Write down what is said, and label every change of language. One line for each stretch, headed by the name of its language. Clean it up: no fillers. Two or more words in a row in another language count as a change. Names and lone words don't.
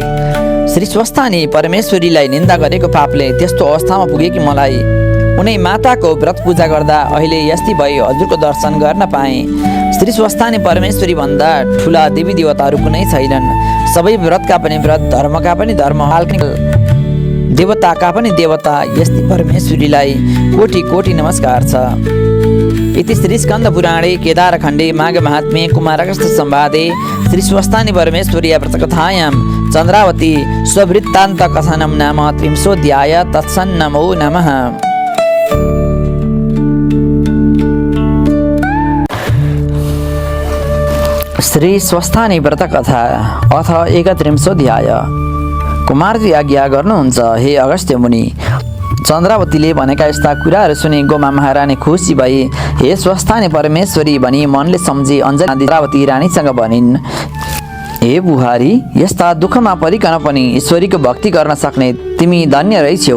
Nepali: श्री स्वस्थानी परमेश्वरीलाई निन्दा गरेको पापले त्यस्तो अवस्थामा पुगे कि मलाई उनै माताको व्रत पूजा गर्दा अहिले यस्तै भई हजुरको दर्शन गर्न पाएँ। श्री स्वस्थानी परमेश्वरी भन्दा ठुला देवी देवताहरू कुनै छैनन्। सबै व्रतका पनि व्रत, धर्मका पनि धर्म, देवताका पनि देवता, यस्तै परमेश्वरीलाई कोटि कोटि नमस्कार छ।
Sanskrit: इति श्री स्कन्द पुराणे केदारखण्डे माघ महात्म्ये कुमारागस्त संवादे श्री स्वस्थानी परमेश्वरी व्रतकथायां चन्द्रावती स्ववृत्तान्त कथनं नाम 30 तत्सन्नमो नमः। श्री स्वस्थानी व्रतकथा अथ 31
Nepali: कुमारजी आज्ञा गर्नुहुन्छ हे अगस्त्य मुनि। चन्द्रावतीले भनेका यस्ता कुराहरू सुने गोमा महारानी खुसी भई हे स्वस्थानी परमेश्वरी भनी मनले सम्झी अञ्जली चन्द्रावती रानीसँग भनिन्, हे बुहारी, यस्ता दुःखमा परिकन पनि ईश्वरीको भक्ति गर्न सक्ने तिमी धन्य रहेछौ।